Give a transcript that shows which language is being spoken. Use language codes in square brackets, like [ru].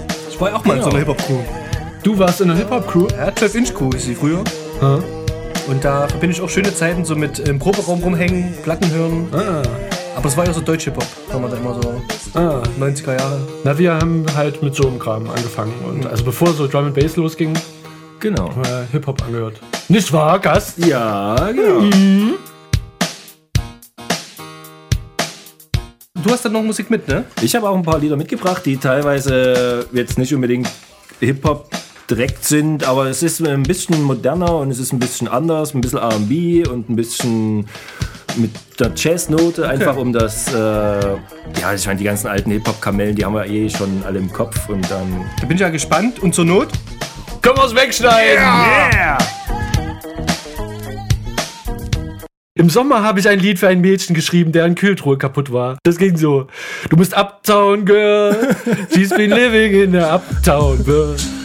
[de] Ich war auch mal in so einer Hip-Hop-Crew. Du warst in einer Hip-Hop-Crew? Ja, 12-Inch-Crew ist sie früher. Ha. Und da verbinde ich auch schöne Zeiten so mit im Proberaum rumhängen, Platten hören. Ah. Aber es war ja so Deutsch-Hip-Hop, wenn man das immer so 90er Jahre. Na, wir haben halt mit so einem Kram angefangen. Und also bevor so Drum and Bass losging, genau. Hip-Hop angehört. Nicht wahr, Gast? Ja, genau. Mhm. Du hast dann noch Musik mit, ne? Ich habe auch ein paar Lieder mitgebracht, die teilweise jetzt nicht unbedingt Hip-Hop direkt sind, aber es ist ein bisschen moderner und es ist ein bisschen anders, ein bisschen R&B und ein bisschen mit der Jazz-Note, einfach okay. Um das, ich meine, die ganzen alten Hip-Hop-Kamellen, die haben wir eh schon alle im Kopf und dann... Da bin ich ja gespannt und zur Not können wir es wegschneiden! Yeah! Yeah! Im Sommer habe ich ein Lied für ein Mädchen geschrieben, deren Kühltruhe kaputt war. Das ging so. Du bist [en] Uptown Girl, she's been living in the Uptown Girl.